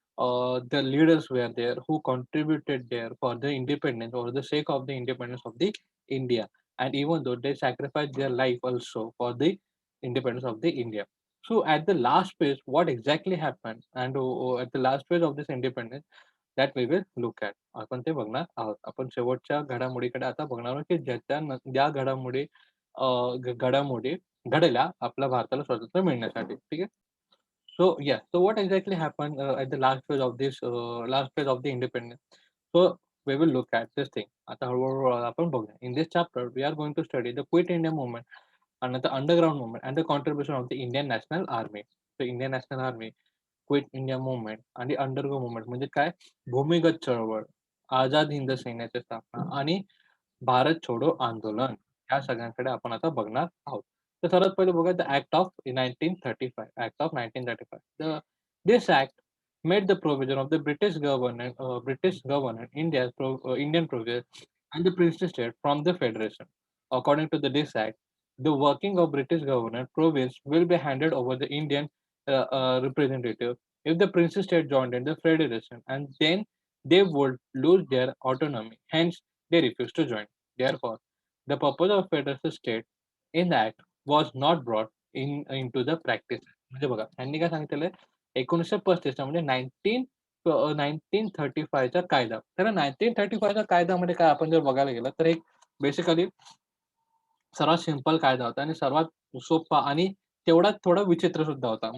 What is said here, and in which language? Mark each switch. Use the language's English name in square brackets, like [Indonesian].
[English] The leaders were there who contributed there for the independence or the sake of the independence of the India, and even though they sacrificed their life also for the independence of the India. So at the last phase, what exactly happened, and at the last phase of this independence, that we will look at. [Marathi] आपण ते बघणार आहोत. आपण शेवटच्या घडामोडीकडे आता बघणार आहोत, की ज्या घडामोडी अ, घडामोडी घडल्या आपल्या भारताला स्वातंत्र्य मिळण्यासाठी. ठीक आहे. [English] So what exactly happened at the last phase of the independence? So we will look at this thing. [Marathi] आता हळू-हळू आपण बघूया. [English] In this chapter, we are going to study the Quit India movement and the underground movement and the contribution of the Indian National Army. [Marathi] The Indian National Army, quit India movement आणि undergo movement म्हणजे काय? भूमिगत चळवळ, आझाद हिंद सैन्याची स्थापना आणि भारत छोडो आंदोलन, या सगळ्यांकडे आपण आता बघणार आहोत. तर सर्वात पहिले बघूया the act of 1935. Act of 1935. [English] This act made the provision of the British governor Indian province and the princely state from the federation. According to this act, the working of British governor province will be handed over the Indian representative if the princely state joined in the federation, and then they would lose their autonomy. Hence, they refused to join. Therefore, the purpose of federal state in the act was not brought into the practice. [Marathi] म्हणजे बघा, त्यांनी काय सांगितलेलं आहे 1935चा म्हणजे 1935चा कायदा. तर 1935च्या कायद्यामध्ये काय आपण जर बघायला गेलं तर एक बेसिकली सर्वात सिंपल कायदा होता आणि सर्वात सोपा आणि तेवढाच थोडा विचित्र सुद्धा होता.